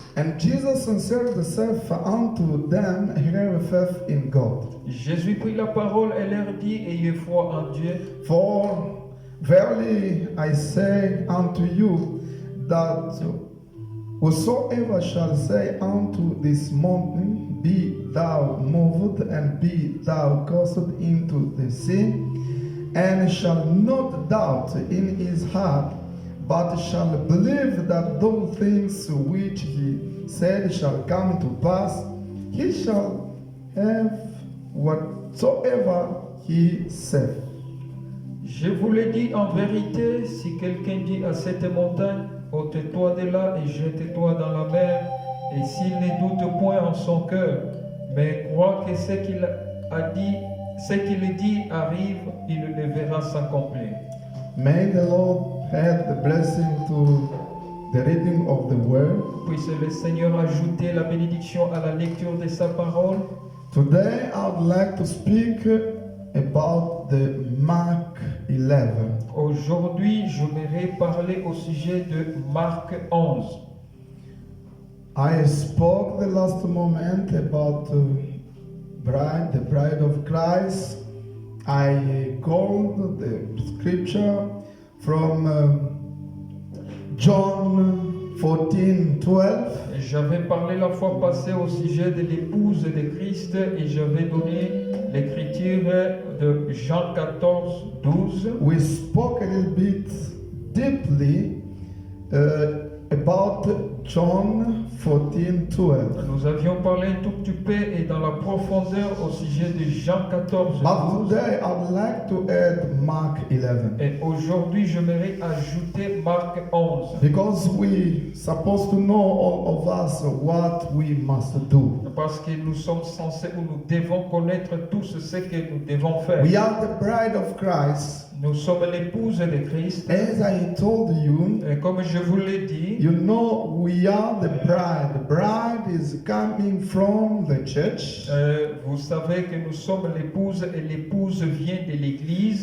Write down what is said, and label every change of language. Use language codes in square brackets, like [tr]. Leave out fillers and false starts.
[en] And Jesus answered saith unto them, Have faith in God. [fr] Jésus prit la parole et leur dit, ayez foi en Dieu, [en] For verily I say unto you, that whosoever shall say unto this mountain, Be thou moved, and be thou cast into the sea, and shall not doubt in his heart, but shall believe that those things which he said shall come to pass, he shall have whatsoever he saith. [fr] je vous le dis en vérité, si quelqu'un dit à cette montagne, ôte-toi de là et jette-toi dans la mer, et s'il ne doute point en son cœur, mais croit que ce qu'il a dit, ce qu'il dit arrive, il le verra s'accomplir. [en] May the Lord add the blessing to the reading of the word. [fr] Puisse le Seigneur ajouter la bénédiction à la lecture de sa parole. [en] Today I would like to speak about the Mark 11. [fr] Aujourd'hui, je voudrais parler au sujet de Marc 11. [en] I spoke the last moment about the bride of Christ. I called the scripture from John 14:12. [fr] J'avais parlé la fois passée au sujet de l'épouse de Christ et j'avais donné l'écriture de Jean 14, 12. [en] We spoke a little bit deeply about John 14:12. [fr] Nous avions parlé un tout petit peu et dans la profondeur au sujet de Jean 14, [en] But today I would like to add Mark 11. [fr] Et aujourd'hui, je voudrais ajouter Marc 11. [en] Because we supposed to know, all of us, what we must do. [fr] Parce que nous sommes censés ou nous devons connaître tous ce que nous devons faire. [en] We are the bride of Christ. [fr] Nous sommes l'épouse de Christ. [en] As I told you, [fr] Et comme je vous l'ai dit, [en] you know we are the bride. The bride is coming from the church. [fr] vous savez que nous sommes l'épouse et l'épouse vient de l'église.